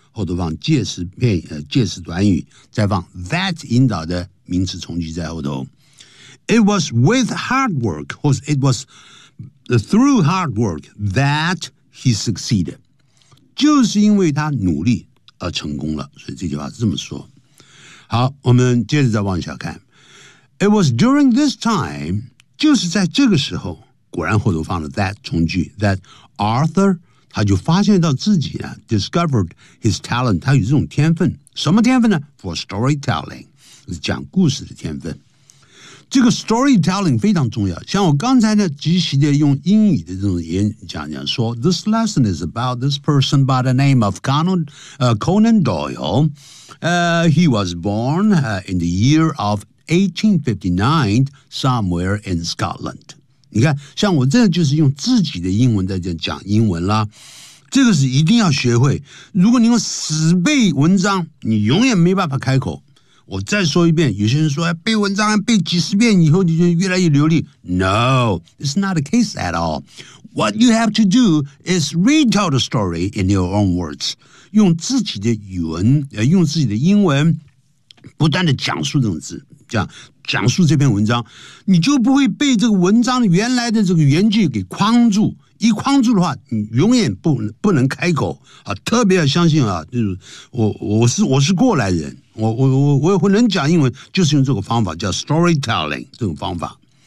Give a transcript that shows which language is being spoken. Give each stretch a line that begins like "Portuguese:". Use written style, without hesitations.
Chinese: 或者放介词片介词短语，再放 that 引导的名词从句在后头。
English: It was with hard work, 或者 it was through hard work that he succeeded.
Chinese: 就是因为他努力而成功了，所以这句话是这么说。好，我们接着再往下看。
English: It was during this time,
Chinese: 就是在这个时候，果然后头放了 that 从句 that Arthur. 他就发现到自己呢
English: discovered his talent,
Chinese: 他有这种天分。什么天分呢 ?
English: for storytelling,
Chinese: 讲故事的天分。这个 storytelling 非常重要。像我刚才呢即席的用英语的这种演讲讲说 ,
English: this lesson is about this person by the name of Conan Doyle. He was born in the year of 1859 somewhere in Scotland.
Chinese: 你看像我这样就是用自己的英文在这讲英文啦，这个是一定要学会。如果你用死背文章，你永远没办法开口。我再说一遍，有些人说背文章背几十遍以后你就越来越流利。
English: No, it's not the case at all. What you have to do is retell the story in your own words.
Chinese: 用自己的语文用自己的英文不断的讲述这种字，这样讲述这篇文章，你就不会被这个文章原来的这个原句给框住。一框住的话，你永远不能开口啊！特别要相信啊，就是我是过来人，我也会能讲英文，就是用这个方法叫 storytelling 这种方法。